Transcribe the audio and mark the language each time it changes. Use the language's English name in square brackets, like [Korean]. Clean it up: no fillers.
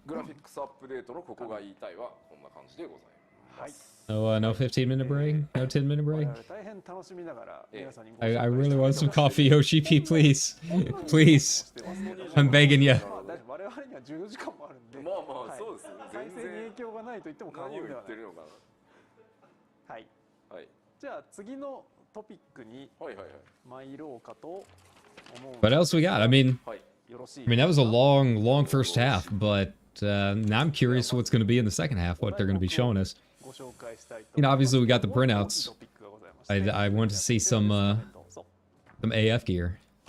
[Japanese] グラフィックスアップデートのここが言いたいはこんな感じでございます。 [English] No 15-minute break? No 10-minute break? [Japanese] 大変楽しみながら皆さんに [English] I really want some coffee, Yoshi-P, please. Please. I'm begging you. [Japanese] 我々には14時間もあるんで、まあまあそうですね。再生に影響がないと言っても過言ではない。はい。はい。じゃあ次のトピックに参ろうかと思う。 [English] What else we got? I mean, that was a long first half, but now I'm curious what's going to be in the second half, what they're going to be showing us. You know, obviously we got the printouts. I want to see some AF gear.